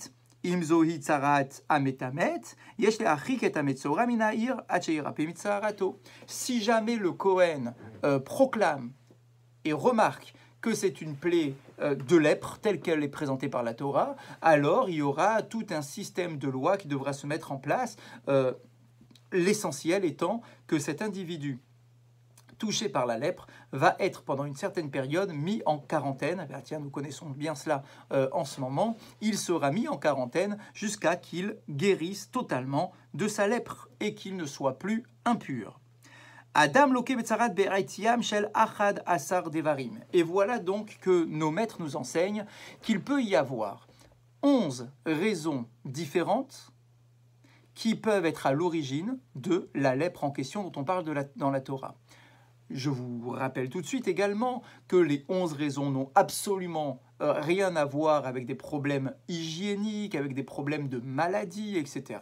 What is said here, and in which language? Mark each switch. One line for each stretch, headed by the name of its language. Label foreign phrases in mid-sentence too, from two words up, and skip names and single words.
French: Si jamais le Kohen proclame et remarque que c'est une plaie de lèpre telle qu'elle est présentée par la Torah, alors il y aura tout un système de loi qui devra se mettre en place, l'essentiel étant que cet individu touché par la lèpre va être pendant une certaine période mis en quarantaine. Ben tiens, nous connaissons bien cela en ce moment. Il sera mis en quarantaine jusqu'à qu'il guérisse totalement de sa lèpre et qu'il ne soit plus impur.
Hebrew: אדם לוקה בצרעת בעיתיים של אחד עשר דברים.
French: Et voilà donc que nos maîtres nous enseignent qu'il peut y avoir 11 raisons différentes qui peuvent être à l'origine de la lèpre en question dont on parle dans la Torah. Je vous rappelle tout de suite également que les 11 raisons n'ont absolument rien à voir avec des problèmes hygiéniques, avec des problèmes de maladie, etc.